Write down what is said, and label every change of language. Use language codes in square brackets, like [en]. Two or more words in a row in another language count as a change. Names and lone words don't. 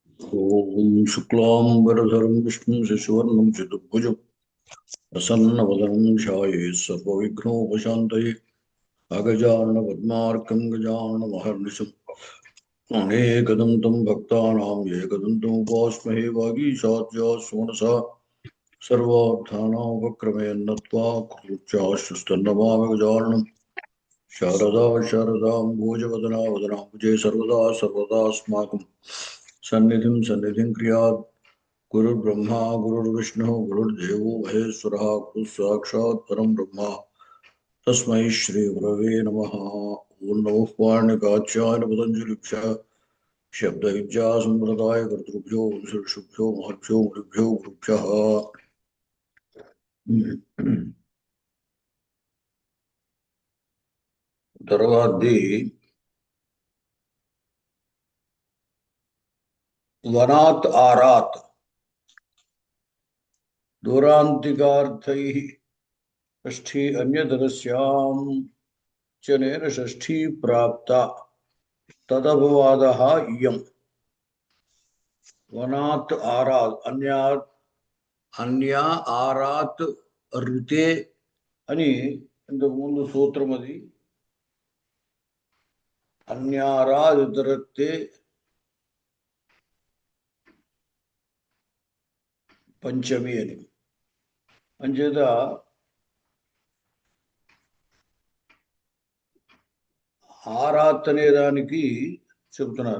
[sa] ఓం శుక్లాంబరధరం విష్ణుం శశివర్ణం చతుర్భుజం ప్రసన్నవదనం ధ్యాయే సర్వవిఘ్నోపశాంతయే అగజానన పద్మార్కం గజానన మహర్నిశం అనేకదంతం భక్తానాం ఏకదంతం ఉపాస్మహే వాగీశాద్యా సుమనసా సర్వార్థానాముపక్రమేన్నత్వా కృత్యాశ్చుస్తన్నమామి గజాననం శారదా శారదాంబోజవదనా వదనాంబుజే సర్వదా సర్వదాస్మాకం సన్నిధిం క్రియాత్ गुरुर्ब्रह्मा गुरुर्विष्णु गुरुर्देवो महेश्वरः गुरु साक्षात् परम ब्रह्म तस्मै श्री गुरवे नमः। ओम नमः पाणिकाचार्य पतंजलिभ्यः शब्दविद्या संप्रदाय कर्तृभ्यो ऋषिभ्यो महर्षिभ्यो गुरुभ्यो गुरुभ्यः। తర్వాతది వనాత్ ఆరాత్ दूरान्तिकार्थैः षष्ठी अन्यतरस्यां चनेन षष्ठी प्राप्ता तदपवादः इयम्। वनात् आरात् अन्या आरात् ऋते [te] అని ఇంతకు ముందు సూత్రం అది. [sa] అన్యారాద్ ఇతరత్తే పంచమి అని. [te] అంచేత ఆరాత్ అనే దానికి చెబుతున్నారు.